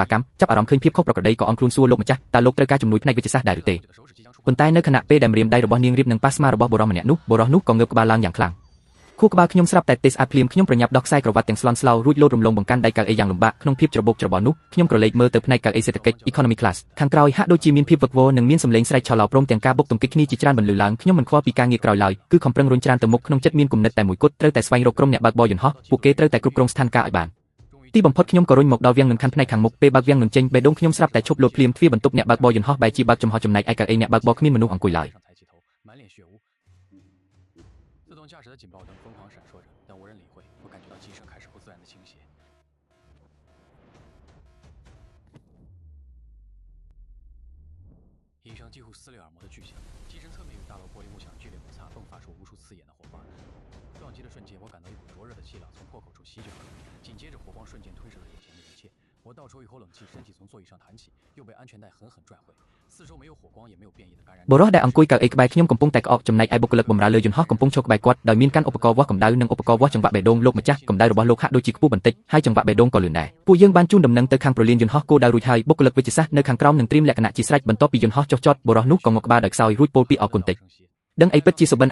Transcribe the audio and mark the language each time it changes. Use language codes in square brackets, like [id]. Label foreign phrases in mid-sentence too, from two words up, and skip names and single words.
[km] កម្មចាប់អារម្មណ៍ឃើញភាពខុសប្រក្រតីក៏អន់ខ្លួនសួរលោកម្ចាស់តើលោកត្រូវការជំនួយផ្នែកវិទ្យាសាស្ត្រដែរឬទេប៉ុន្តែនៅខណៈពេលដែលម្រាមដៃរបស់នាងរៀបនឹងប៉ាស្មារបស់បុរសម្នាក់នោះបុរសនោះក៏ងើបក្បាលឡើងយ៉ាងខ្លាំងខួរក្បាល ខ្ញុំស្រាប់តែទេស្អាតភ្លាមខ្ញុំប្រញាប់ដោះខ្សែក្រវ៉ាត់ទាំងស្លន់ស្លោរួចលោតរំលងបង្កាន់ដៃកៅអីយ៉ាងលំបាកក្នុងភាពច្របូកច្របល់នោះខ្ញុំក្រឡេកមើលទៅផ្នែកកៅអីសេដ្ឋកិច្ច economy class ខាងក្រោយហាក់ដូចជាមានភាពវឹកវរនិងមានសំឡេងស្រែកឆោឡោព្រមទាំងការបុកទង្គិចគ្នាជាច្រើនបន្លឺឡើងខ្ញុំមិនខ្វល់ពីការងារក្រោយឡើយគឺខំប្រឹងរុញច្រានទៅមុខក្នុងចិត្តមានគំនិតតែមួយគត់ត្រូវតែស្វែងរកក្រុមអ្នកបើកបរយន្តហោះពួកគេត្រូវតែគ្រប់គ្រងស្ថានភាពឲ្យបានទីបំផុតខ្ញុំក៏រុញមកដល់វាំងនឹងខាន់ផ្នែកខាងមុខពេលបើកវាំងនឹងចេញបេះដូងខ្ញុំស្រាប់តែឈប់លោតភ្លាមទ្វារបន្ទប់អ្នកបើកបរយន្តហោះបែរជាបើកចំហចំណែកឯកៅអីអ្នកបើកបរគ្មានមនុស្សអង្គុយឡើយ [zh] 自动驾驶的警报灯疯狂闪烁着，但无人理会。我感觉到机身开始不自然的倾斜，一声几乎撕裂耳膜的巨响，机身侧面与大楼玻璃幕墙剧烈摩擦，迸发出无数刺眼的火花。撞击的瞬间，我感到一股灼热的气浪从破口处席卷而来，紧接着火光瞬间吞噬了眼前的一切。我倒抽一口冷气，身体从座椅上弹起，又被安全带狠狠拽回。四周没有火光，也没有变异的感染。 [km] បុរសដែលអង្គុយកៅអីក្បែរខ្ញុំកំពុងតែក្អកចំណែកឯបុគ្គលិកបម្រើលើយន្តហោះកំពុងឈរក្បែរគាត់ដោយមានកាន់ឧបករណ៍វាស់កម្ដៅនិងឧបករណ៍វាស់ចង្វាក់បេះដូងលោកម្ចាស់កម្ដៅរបស់លោកហាក់ដូចជាខ្ពស់បន្តិចហើយចង្វាក់បេះដូងក៏លឿនដែរពួកយើងបានជូនដំណឹងទៅ ខាងប្រលានយន្តហោះគោលដៅរួចហើយបុគ្គលិកវិទ្យាសាស្ត្រនៅខាងក្រោមនឹងត្រៀមលក្ខណៈជាស្រេចបន្ទាប់ពីយន្តហោះចុះចតបុរសនោះក៏ងក់ក្បាលដោយខ្សោយរួចពោលពីអរគុណតិចដឹងអីពិតជាសុបិន